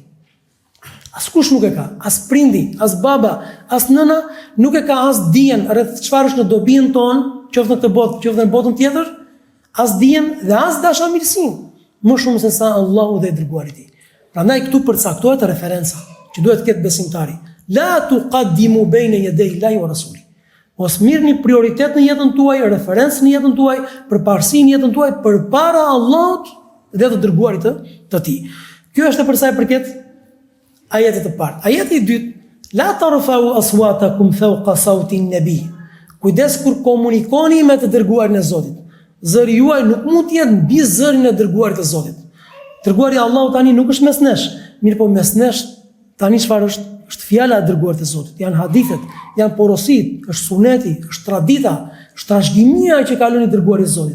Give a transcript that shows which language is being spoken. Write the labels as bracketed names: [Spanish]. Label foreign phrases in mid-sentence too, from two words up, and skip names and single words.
[Albanian] Askush nuk e ka, as prindi, as baba, as nëna, nuk e ka as dijen rreth çfarë është në dobin ton, qoftë në këtë botë, qoftë në botën tjetër, as dijen dhe as dashamirësinë, më shumë se sa Allahu dhe i dërguari i tij. Prandaj këtu përcaktohet referenca që duhet të ketë besimtari. [Arabic] لا تقدموا بين يدي الله ورسوله. [Albanian] Mos mirëni prioritet në jetën tuaj, referencë në jetën tuaj, përparësi në jetën tuaj përpara Allahut dhe të dërguarit të tij. Kjo është për sa i përket ajetit të parë. Ajeti i dytë, [Arabic] لا ترفعوا أصواتكم فوق صوت النبي. [Albanian] Kujdes kur komunikoni me të dërguarin e Zotit. Zëri juaj nuk mund të jetë mbi zërin e dërguarit të Zotit. Dërguari i Allahut tani nuk është mes nesh, mirë po mes nesh Tani çfarë është? Është fjala e dërguar të Zotit, janë hadithet, janë porosit, është suneti, është tradita, është trashëgimia që ka lënë i dërguari i Zotit.